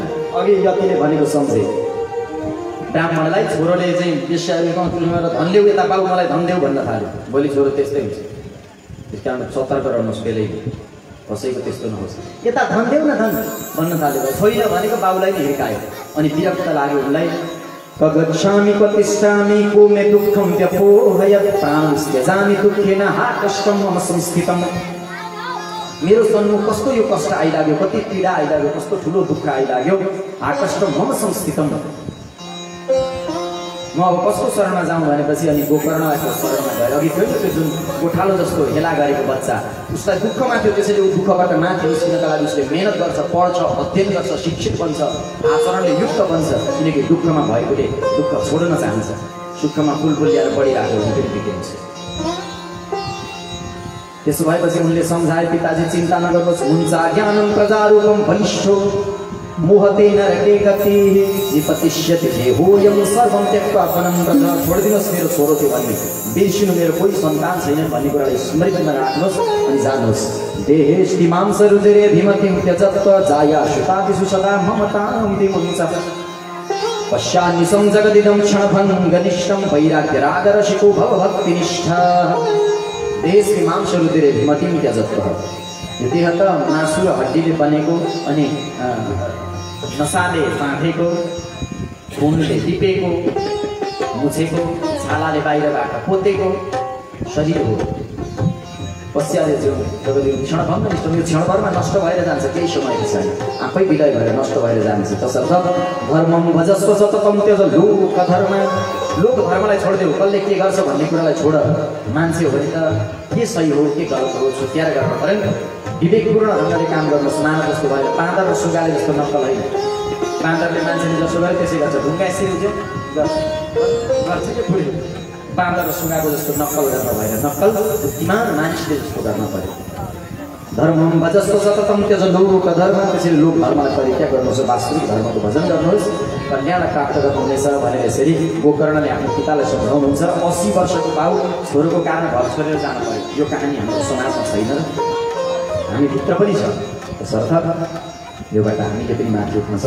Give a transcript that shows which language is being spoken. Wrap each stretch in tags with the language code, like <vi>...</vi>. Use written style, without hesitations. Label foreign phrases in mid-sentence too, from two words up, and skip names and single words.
<ne>अघि यतिले भनेको सम्झे, ब्राह्मणलाई छोरोले चाहिँ वेश्याहरूको तुलनामा धन देऊ, यता बाबु मलाई धन देऊ भन्न थाल्यो। भोलि छोरो त्यस्तै हुन्छ। त्यस कारण सतर्क रहनुहोस्, बेलै कसैको त्यस्तो नहोस्। यता धन देऊ न धन भन्न थाल्यो, छैन भनेको बाबुलाई नै हिर्कायो। अनि विरक्त लाग्यो उनलाई।</ne> <sa>कगच्छामि कतिष्ठामि को मे दुःखं व्यपोहयत् प्राणं त्यजामि दुःखेन हा कष्टं मम संस्थितम्।</sa> <ne>मेरो सन्मुख कस्तो यो कष्ट आइलाग्यो, कति पीडा आइलाग्यो, कस्तो ठुलो दुःख आइलाग्यो।</ne> <sa>हा कष्टं मम संस्थितम्।</sa> <ne>म अब कसको शरणमा जाउँ भनेपछि अनि गोकर्णको शरणमा गएर, अघि थियो नि त्यो जुन गोठालो जस्तो हेला गरेको बच्चा, उसलाई दुःखमा थियो, त्यसैले ऊ दुःखबाट माथि निस्किनका लागि उसले मेहनत गर्छ, पढ्छ, अध्ययन गर्छ, शिक्षित बन्छ, आचरणले युक्त बन्छ। किनकि दुःखमा भएकोले दुःख छोड्न चाहन्छ, सुखमा फुलफुलिएर बढिरहेको हुँदै बिग्रिन्छ। त्यसो भएपछि उनले सम्झाए, पिताजी चिन्ता नगर्नुहोस्, हुन्छ</ne> <sa>ज्ञानं प्रजारूपं बलिष्ठो मोहते नरके गति विपतिष्यति देहोयं सर्वं त्यक्त्वा वनं व्रज।</sa> <ne>छोडिदिनुहोस् मेरो छोरो थियो भन्ने, बिर्सिनु मेरो कोही सन्तान छैन भन्ने कुरालाई स्मृतिमा राख्नुहोस् अनि जानुहोस्।</ne> <sa>देहेष्टि मांसरुधिरे धिमतिं त्यजत्वा जाया श्रुतादिषु सदा ममतां विमुञ्च। पश्यान्निशं जगदिदं क्षणभङ्गनिष्ठं वैराग्यरागरसिको भवभक्तिनिष्ठा। देहेष्टि मांसरुधिरे धिमतिं त्यजत्वा,</sa> <ne>यो देह त मासु र हड्डीले बनेको, अनि नसाले बाँधेको, खुनले टिपेको, मुछेको, छालाले बाहिरबाट पोतेको शरीर हो।</ne> <sa>पश्चाले जो जगदिन क्षणभङ्ग निष्ठ,</sa> <ne>यो क्षणभरमा नष्ट भएर जान्छ, केही समय पछाडि आफै विलय भएर नष्ट भएर जान्छ।</ne> <sa>तसर्थ धर्मं भजस्व सततं त्यज लोकधर्म।</sa> <ne>लोकधर्मलाई छोडिदेऊ, कसले के गर्छ भन्ने कुरालाई छोड। मान्छे हो भने त के सही हो के गलत हो छुट्याएर गर्न पऱ्यो नि। विवेकपूर्ण ढङ्गले काम गर्नुहोस्, मानव जस्तो भएर। बाँदर र सुगाले जस्तो नक्कल होइन। बाँदरले मान्छेले जसो गरे त्यसै गर्छ, ढुङ्गा यसरी उठ्यो गर्छ कि फुल्यो। बाँदर र सुगाको जस्तो नक्कल गर्न भएन, नक्कल बुद्धिमान मानिसले जस्तो गर्न पर्यो।</ne> <sa>धर्मं भजस्व सततं त्यज लोकधर्म।</sa> <ne>त्यसरी लोक धर्मलाई परित्याग गर्नुहोस्, वास्तविक धर्मको भजन गर्नुहोस्, कल्याण प्राप्त गर्नुहुनेछ भनेर यसरी गोकर्णले आफ्नो पितालाई सम्झाउनुहुन्छ। 80 वर्षको बाउ छोरोको कारण घर छोडेर जानु पर्यो। यो कहानी हाम्रो समाजमा छैन, हामीभित्र पनि छ। तसर्थ योबाट हामीले पनि माथि उठ्न सक्छ।</ne>